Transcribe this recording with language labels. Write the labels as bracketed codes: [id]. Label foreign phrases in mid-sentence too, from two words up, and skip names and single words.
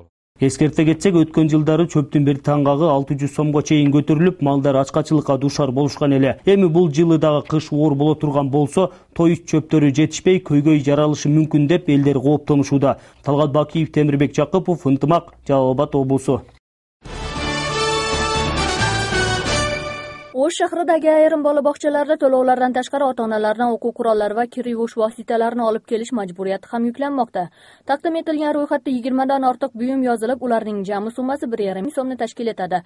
[ky] Эскерте кетсек, өткөн жылдары чөптүн бир таңгагы 600 сомго чейин көтөрүлүп, малдар ачкачылыкка дуушар болушкан эле. Эми бул жылы дагы кыш оор боло турган болсо, тоют чөптөрү жетишпей, көйгөй жаралышы мүмкүн деп элдер кооптонушууда. Талгат Бакиев, Темирбек Жакыпов, Ынтымак, Жалал Абад облусу. [uz] Osh shahridagi ayrim bola bog'chalarda to'lovlardan tashqari ota-onalardan o'quv qurollari va kir yuvish vositalarini olib kelish majburiyati ham yuklanmoqda. Taqdim etilgan ro'yxatda 20 dan ortiq buyum yozilib, ularning jami summasi 1,5 so'mni tashkil etadi.